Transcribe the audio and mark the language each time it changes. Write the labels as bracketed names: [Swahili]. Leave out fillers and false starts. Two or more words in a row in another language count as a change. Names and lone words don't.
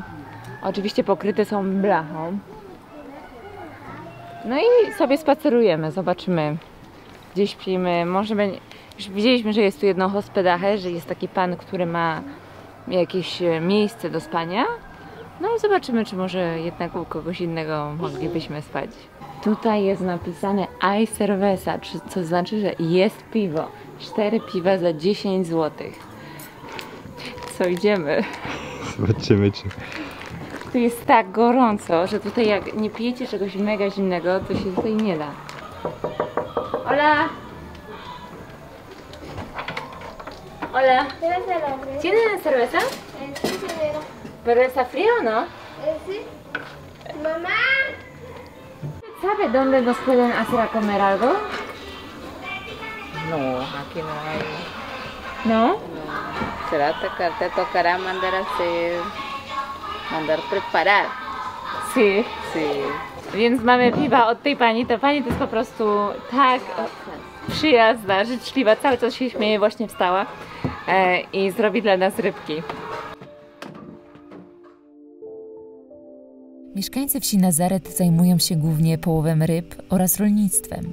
[Polish] Oczywiście pokryte są blachą. No i sobie spacerujemy, zobaczymy, gdzie śpimy. Może będzie... Już widzieliśmy, że jest tu jedno hospedaje, że jest taki pan, który ma jakieś miejsce do spania. No i zobaczymy, czy może jednak u kogoś innego moglibyśmy spać. Tutaj jest napisane [Spanish] hay cerveza, [Polish] co znaczy, że jest piwo. 4 piwa za 10 zł. Co, idziemy? Zobaczymy, czy... Tu jest tak gorąco, że tutaj jak nie pijecie czegoś mega zimnego, to się tutaj nie da. [Spanish] Hola! Hola! ¿Tienen cerveza? Sí, señora. ¿Pero está frío o no? Sí. Mamá. ¿Sabe dónde nos pueden hacer a comer algo? No, aquí no hay. ¿No? Te tocará mandar a hacer, mandar preparar. Sí. Sí. [Polish] Więc mamy piwa od tej pani. Ta pani to jest po prostu tak przyjazna, życzliwa. Cały czas się śmieje, właśnie wstała i zrobi dla nas rybki. Mieszkańcy wsi Nazaret zajmują się głównie połowem ryb oraz rolnictwem.